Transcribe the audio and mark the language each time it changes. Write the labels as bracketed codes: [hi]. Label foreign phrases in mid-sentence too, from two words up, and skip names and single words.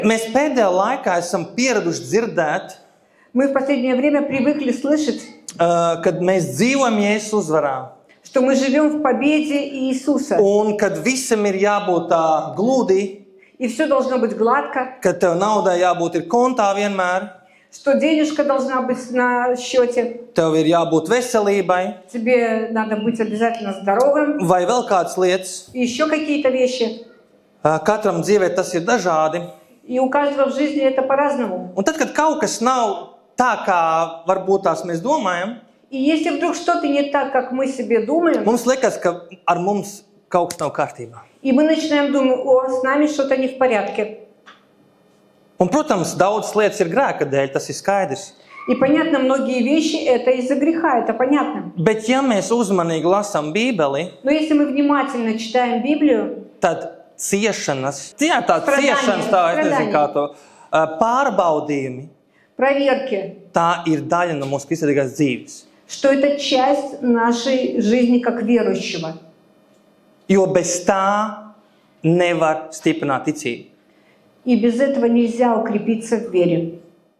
[lv] Mēs pēdējā laikā esam pieraduši dzirdēt, [ru] Мы в последнее время привыкли слышать, [lv] kad mēs dzīvojam Jēzus uzvarā. [ru] что мы живем в победе Иисуса. [lv] Un kad visam ir jābūt tā gludi, [ru] И все должно быть гладко, [lv] kad tev naudai jābūt ir kontā vienmēr, [ru] что денежка должна быть на счете. [lv] tev ir jābūt veselībai, [ru] Тебе надо быть обязательно здоровым. [lv] vai vēl kādas lietas. [ru] И еще какие-то вещи. [lv] Katram dzīvē tas ir dažādi. [ru] И у каждого в жизни это по-разному. [lv] Un tad, kad kaut kas nav tā, kā varbūt tās mēs domājam, [ru] И если вдруг что-то не так, как мы себе думаем, [lv] mums liekas, ka ar mums kaut kas nav kārtībā. [ru] и мы начинаем думать, о, с нами что-то не в порядке. [lv] Un, protams, daudzas lietas ir grēka dēļ, tas ir skaidrs. [ru] И понятно, многие вещи это из-за греха, это понятно. [lv] Bet, ja mēs uzmanīgi lasām Bībeli, [ru] Но если мы внимательно читаем Библию, [lv] tad ciešanas, tā [ru] Stradāņi, [lv] ciešanas, tā, es nezinu, [ru] stradāņi. [lv] kā to, pārbaudījumi, [ru] проверки, [lv] tā ir daļa no mūsu kristīgās dzīves. [ru] что это часть нашей жизни как верующего. [lv] Jo bez tā nevar stiprināt ticību. [ru] И без этого нельзя укрепиться в вере.